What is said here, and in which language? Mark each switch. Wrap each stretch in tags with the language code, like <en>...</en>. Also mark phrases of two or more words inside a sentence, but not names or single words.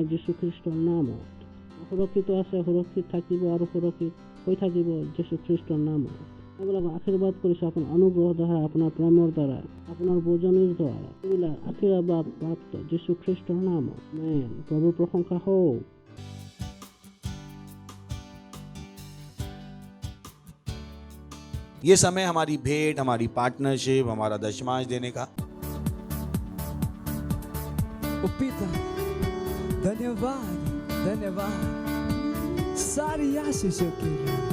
<as>যীশুখ্ৰীষ্টৰ নামত সুৰক্ষিত আছে, সুৰক্ষিত থাকিব আৰু সুৰক্ষিত হৈ থাকিব যীশুখ্ৰীষ্টৰ নামত। এইবিলাকক আশীৰ্বাদ কৰিছোঁ আপোনাৰ অনুগ্ৰহৰ দ্বাৰা, আপোনাৰ প্ৰেমৰ দ্বাৰা, আপোনাৰ বোজনিৰ দ্বাৰা। এইবিলাক আশীৰ্বাদ প্ৰাপ্ত যীশুখ্ৰীষ্টৰ নামত। আমেন। প্ৰভুৰ প্ৰশংসা হওক।</as> <hi>ये समय हमारी भेंट, हमारी पार्टनरशिप, हमारा दशमांश देने का। ओ पिता, धन्यवाद, धन्यवाद सारी आशीषों के लिए।</hi>